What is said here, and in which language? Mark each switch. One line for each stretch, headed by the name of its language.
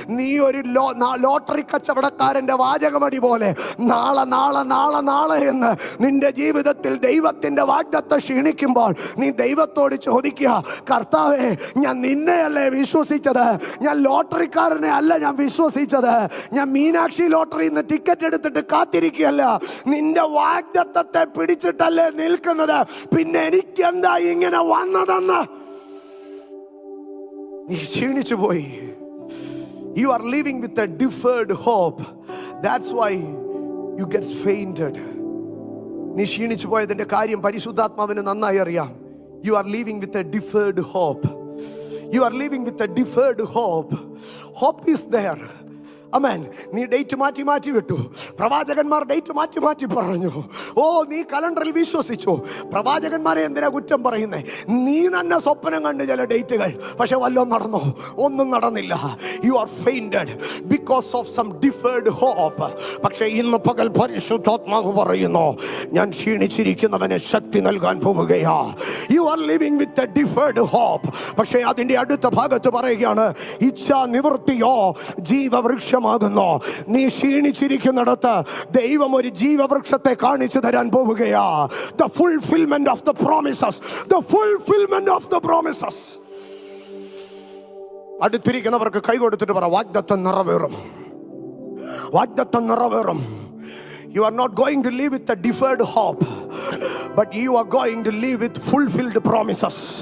Malayalam: നീ ഒരു ലോട്ടറി കച്ചവടക്കാരന്റെ വാചകമടി പോലെ നാളെ എന്ന് നിന്റെ ജീവിതത്തിൽ ദൈവത്തിന്റെ വാഗ്ദത്തം ക്ഷീണിക്കുമ്പോൾ നീ ദൈവത്തോട് ചോദിക്കുക, കർത്താവേ, ഞാൻ നിന്നെയല്ലേ വിശ്വസിച്ചത്, ഞാൻ ലോട്ടറിക്കാരനെ അല്ല ഞാൻ വിശ്വസിച്ചത്, ഞാൻ മീനാക്ഷി ലോട്ടറിയിൽ നിന്ന് ടിക്കറ്റ് എടുത്തിട്ട് കാത്തിരിക്കുകയല്ല, നിന്റെ വാഗ്ദത്തത്തെ പിടിച്ചിട്ടല്ലേ നിൽക്കുന്നത്, പിന്നെ എനിക്കെന്താ ഇങ്ങനെ വന്നതെന്ന് നീ ക്ഷീണിച്ചു പോയി.
English: You are living with a deferred hope. That's why you get fainted.
Malayalam: നീ ക്ഷീണിച്ചു പോയതിന്റെ കാര്യം പരിശുദ്ധാത്മാവിന് നന്നായി അറിയാം.
English: You are living with a deferred hope. You are living with a deferred hope. Hope is there.
Malayalam: അമേൻ. നീ ഡേറ്റ് മാറ്റി മാറ്റി വിട്ടു. പ്രവാചകന്മാർ ഡേറ്റ് മാറ്റി മാറ്റി പറഞ്ഞു. ഓ, നീ കലണ്ടറിൽ വിശ്വസിച്ചു. പ്രവാചകന്മാരെ എന്തിനാ കുറ്റം പറയുന്നേ? നീ തന്നെ സ്വപ്നം കണ്ട് ചില ഡേറ്റുകൾ, പക്ഷെ വല്ലതും നടന്നോ? ഒന്നും നടന്നില്ല.
English: You are fainted because of some deferred hope.
Malayalam: പക്ഷെ ഇന്ന് പകൽ പരിശുദ്ധാത്മാവ് പറയുന്നു, ഞാൻ ക്ഷീണിച്ചിരിക്കുന്നവന് ശക്തി നൽകാൻ പോവുകയാ.
English: You are living with a deferred hope.
Malayalam: പക്ഷെ അതിന്റെ അടുത്ത ഭാഗത്ത് പറയുകയാണ്, ഇച്ഛാ നിവൃത്തിയോ ജീവവൃക്ഷമാകുന്നു. നീ ക്ഷീണിച്ചിരിക്കുന്നിടത്ത് ദൈവം ഒരു ജീവവൃക്ഷത്തെ കാണിച്ചു തരാൻ പോവുകയാ.
English: The fulfillment of the promises. The fulfillment of the promises.
Malayalam: അടുത്തിരിക്കുന്നവർക്ക് കൈ കൊടുത്തിട്ട് പറ, വാഗ്ദത്തം നിറവേറും, വാഗ്ദത്തം നിറവേറും.
English: You are not going to live with a deferred hope, but you are going to live with fulfilled promises.